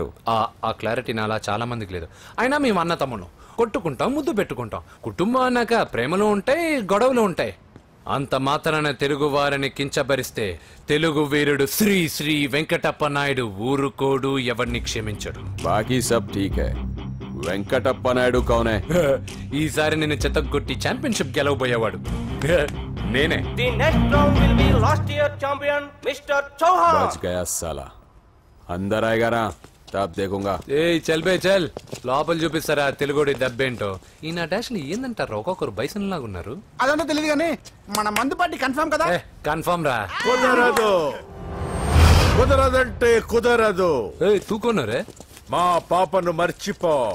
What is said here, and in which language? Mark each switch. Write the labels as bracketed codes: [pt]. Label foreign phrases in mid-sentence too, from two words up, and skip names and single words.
[te] ఆ క్లారిటీ నాలా చాలా మందికి లేదు. అయినా మేము అన్న తమ్మును కొట్టుకుంటాం, ముద్దు పెట్టుకుంటాం. కుటుంబం అన్నాక ప్రేమలు ఉంటాయి, గొడవలు ఉంటాయి. అంత మాత్రాన తెలుగు వారిని కించబరిస్తే తెలుగు వీరుడు శ్రీ శ్రీ వెంకటప్ప నాయుడు ఊరుకోడు, ఎవరిని క్షమించడు. [hi] बाक़ी सब ठीक है. वेंकटप्पा नायडू कौन है? [te] ఈసారి నేను చెత్తగొట్టి ఛాంపియన్షిప్ గెలవబోయేవాడు నేనే. [en] The next round will be last year champion Mr. Chauhan. [hi] बच गया साला. अंदर आएगा ना तब देखूंगा. चल बे चल. [te] లోపల చూపిస్తారా తెలుగుడి దెబ్బేంటో. ఈ నా డాష్ ని ఏందంటారు, ఒక్కొక్కరు బైసన్ లాగా ఉన్నారు. అదంతా తెలియదు కానీ మన మందు పార్టీ కన్ఫర్మ్ కదా? కన్ఫర్మ్ రా. కుదరదు, కుదరదంటే కుదరదు. తూకోనరే మా పాపను మర్చిపో.